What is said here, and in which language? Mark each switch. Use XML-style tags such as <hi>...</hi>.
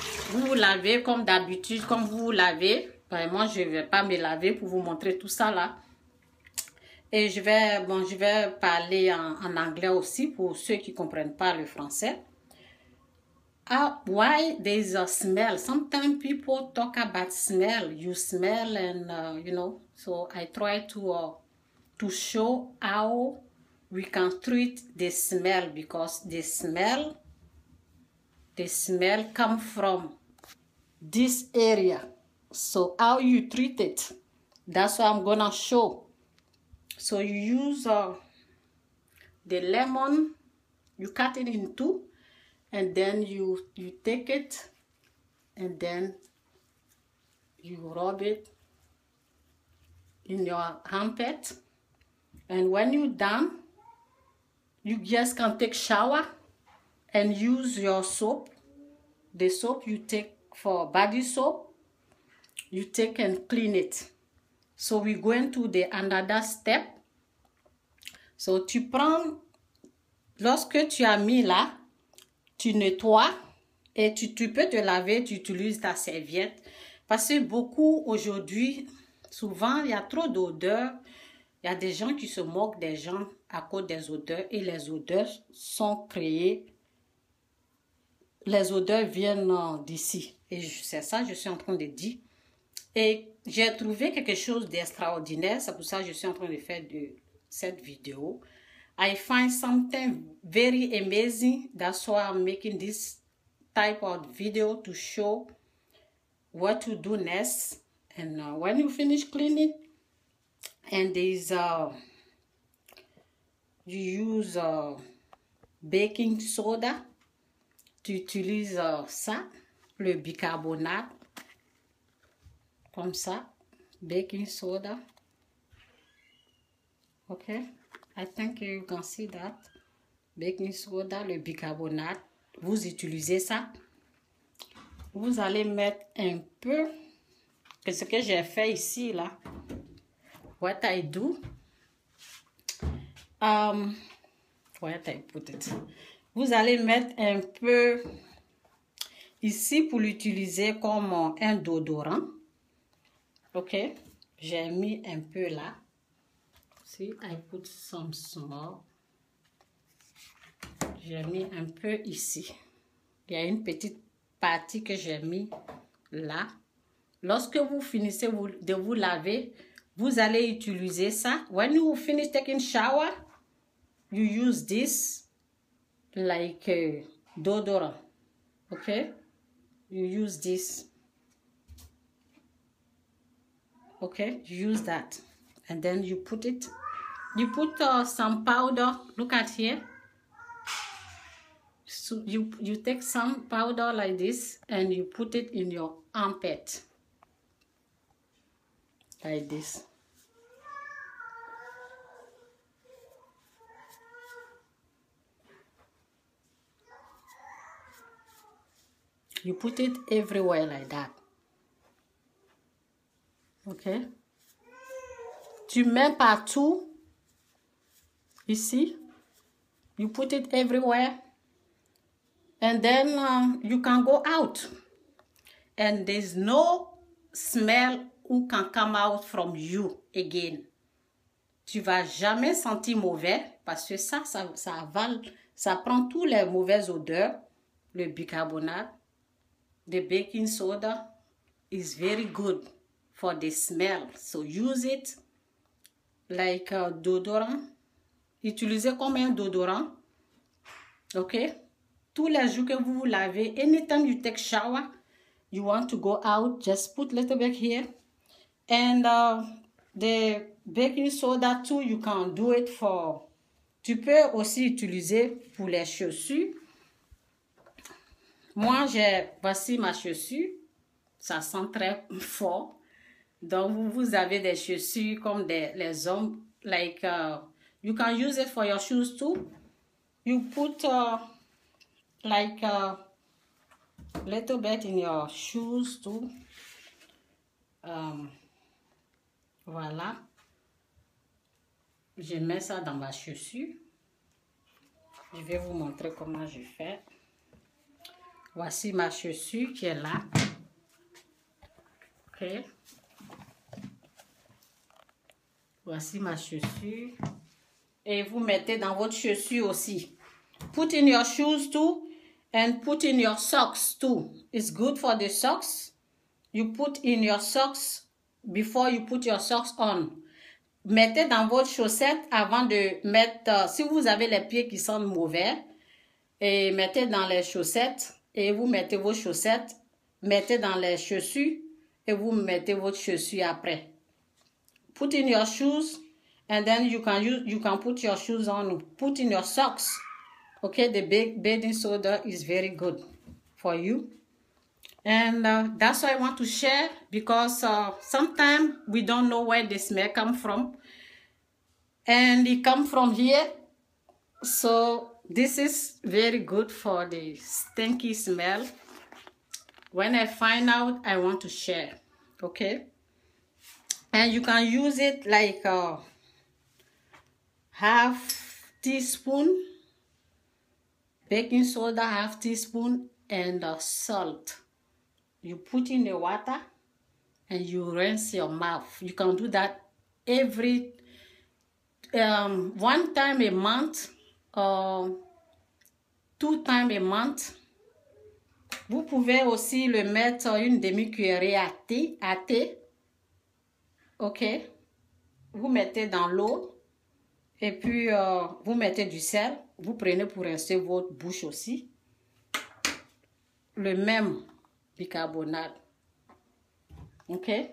<fr>Vous lavez comme d'habitude, comme vous lavez. Moi, je ne vais pas me laver pour vous montrer tout ça là. Et je vais parler en anglais aussi pour ceux qui ne comprennent pas le français.</fr> <en>Why there is a smell? Sometimes people talk about smell. You smell and, you know. So I try to show how we can treat the smell because the smell comes from this area. So how you treat it, that's what I'm gonna show. So you use the lemon, you cut it in two, and then you take it and then you rub it in your armpit, and when you're done, you just can take shower and use your soap. The soap you take for body soap, you take and clean it. So we're going to the another step.</en> <fr>So tu prends, lorsque tu as mis là, tu nettoies et tu peux te laver, tu utilises ta serviette. Parce que beaucoup aujourd'hui, souvent il y a trop d'odeurs. Il y a des gens qui se moquent des gens à cause des odeurs et les odeurs sont créées. Les odeurs viennent d'ici. Et c'est ça que je suis en train de dire. Et j'ai trouvé quelque chose d'extraordinaire. C'est pour ça que je suis en train de faire cette vidéo.</fr> <en>I find something very amazing. That's why I'm making this type of video to show what to do next. And when you finish cleaning, and there's you use baking soda.</en> <fr>Tu utilises ça, le bicarbonate, comme ça, baking soda.</fr> <en>Okay, I think you can see that.</en> <fr>Baking soda, le bicarbonate, vous utilisez ça. Vous allez mettre un peu, ce que j'ai fait ici, là.</fr> <en>What I do, what I put it.</en> <fr>Vous allez mettre un peu ici pour l'utiliser comme un déodorant. Ok, j'ai mis un peu là.</fr> <en>See, I put some small.</en> <fr>J'ai mis un peu ici. Il y a une petite partie que j'ai mis là. Lorsque vous finissez de vous laver, vous allez utiliser ça.</fr> <en>When you finish taking shower, you use this like deodorant. Okay, you use this. Okay, use that, and then you put it. You put some powder. Look at here. So you take some powder like this and you put it in your armpit like this. You put it everywhere like that.</en> <fr>Ok. Tu mets partout. Ici.</fr> <en>You put it everywhere. And then you can go out. And there's no smell who can come out from you again.</en> <fr>Tu vas jamais sentir mauvais parce que ça avale, ça prend tous les mauvaises odeurs.</fr> <en>Le bicarbonate, the baking soda is very good for the smell. So use it like déodorant.</en> <fr>Utilisez comme un déodorant.</fr> <en>Ok?</en> <fr>Tous les jours que vous vous lavez,</fr> <en>anytime you take shower, you want to go out, just put a little bit here. And the baking soda too, you can do it for...</en> <fr>Tu peux aussi utiliser pour les chaussures. Moi, voici ma chaussure. Ça sent très fort. Donc, vous avez des chaussures comme les hommes.</fr> <en>Like, you can use it for your shoes too. You put like a little bit in your shoes too.</en> <fr>Voilà. Je mets ça dans ma chaussure. Je vais vous montrer comment je fais. Voici ma chaussure qui est là. Ok. Voici ma chaussure. Et vous mettez dans votre chaussure aussi.</fr> <en>Put in your shoes too. And put in your socks too. It's good for the socks. You put in your socks before you put your socks on.</en> <fr>Mettez dans votre chaussette avant de mettre... si vous avez les pieds qui sont mauvais, et mettez dans les chaussettes, et vous mettez vos chaussettes, mettez dans les chaussures, et vous mettez votre chaussure après.</fr> <en>Put in your shoes, and then you can put your shoes on. Put in your socks. Okay, the baking soda is very good for you. And that's why I want to share, because sometimes we don't know where the smell come from. And it come from here. So this is very good for the stinky smell. When I find out, I want to share. Okay? And you can use it like half teaspoon baking soda, half teaspoon, and salt. You put in the water and you rinse your mouth. You can do that every one time a month or 2 times a month.</en> <fr>Vous pouvez aussi le mettre une demi-cuillerée à thé. Ok? Vous mettez dans l'eau et puis vous mettez du sel. Vous prenez pour rincer votre bouche aussi. Le même bicarbonate. Ok?</fr>